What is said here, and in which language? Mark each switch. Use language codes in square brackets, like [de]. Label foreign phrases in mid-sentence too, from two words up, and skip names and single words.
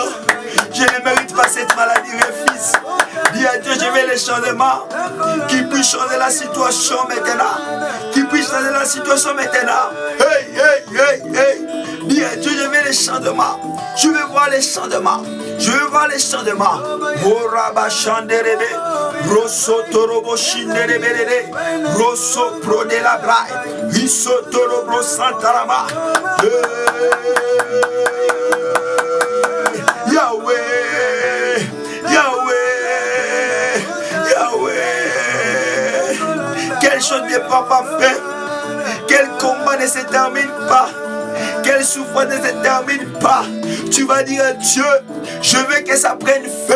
[fr] Je ne mérite pas cette maladie, refuse. Dis à Dieu, je veux les changements qui puissent changer la situation maintenant. Qui puissent changer la situation maintenant. Hey. Dis à Dieu, je veux les changements. Je veux voir les changements. Moraba Chanderebe, Rosso Torobo Shinderebere, Rosso Pro de la Braille, Risso Torobo Santarama. Yahweh. Quelle chose ne peut pas faire. Quel combat ne se termine pas. Quelle souffrance ne se termine pas. Tu vas dire à Dieu, je veux que ça prenne fin.